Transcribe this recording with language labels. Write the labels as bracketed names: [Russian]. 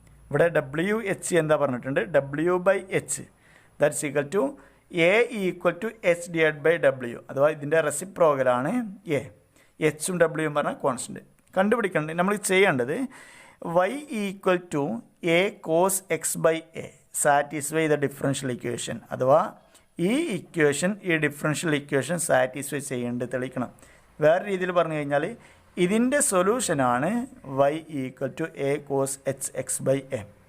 [Malayalam] ഇവിടെ w h എന്താ പറഞ്ഞിട്ടുണ്ട്? [English] w by h that's equal to a equal to h divided by w [Malayalam] അഥവാ ഇതിൻ്റെ റെസിപ്രോക്കലാണ് a. എച്ചും ഡബ്ല്യൂയും പറഞ്ഞാൽ കോൺസ്റ്റൻറ്റ് കണ്ടുപിടിക്കേണ്ടത്. നമ്മൾ ചെയ്യേണ്ടത് [English] y equal to a cos x by a satisfy the differential equation. [Malayalam] അഥവാ ഈ ഡിഫറൻഷ്യൽ ഇക്വേഷൻ സാറ്റിസ്ഫൈ ചെയ്യേണ്ടത് തെളിയിക്കണം. വേറെ രീതിയിൽ പറഞ്ഞു കഴിഞ്ഞാൽ ഇതിൻ്റെ സൊല്യൂഷനാണ് [English] y equal to a cos h x by a.